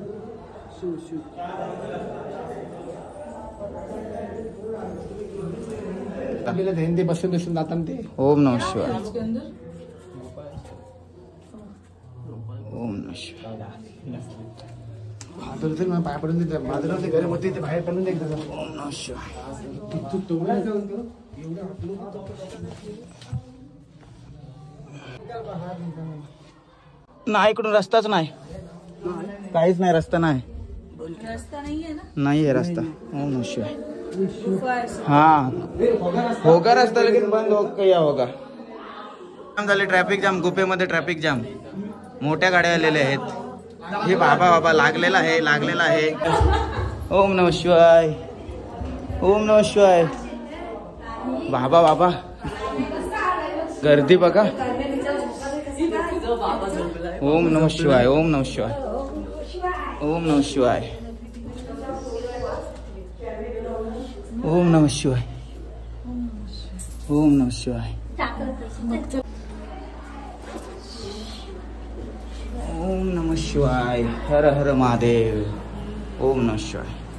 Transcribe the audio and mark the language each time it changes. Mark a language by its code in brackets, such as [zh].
[sa] ओम नमः शिवाय, ओम नमः शिवाय। [mr] पाय पडून देते माझं घर होते ते बाहेर पडून देत। [sa] ओम नमः शिवाय। [mr] नाही, इकडून रस्ताच नाही, काहीच नाही, रस्ता नाही, [hi] रस्ता नहीं है ना? नहीं है रास्ता। [sa] ओम नमः शिवाय। [hi] हाँ होगा रास्ता, लेकिन बंद हो गया होगा। [mr] झाले ट्रॅफिक जाम, गुफेमध्ये ट्रॅफिक जाम, मोठ्या गाड्या आलेल्या आहेत। हे बाबा बाबा लागलेला आहे, लागलेला आहे। [sa] ओम नमः शिवाय, ओम नमः शिवाय। [mr] बाबा बाबा गर्दी बघा। [sa] ओम नमः शिवाय, ओम नमः शिवाय, ओम नमः शिवाय, ओम नमः शिवाय, ओम नमः शिवाय, ओम नमः शिवाय, हर हर महादेव, ओम नमः शिवाय।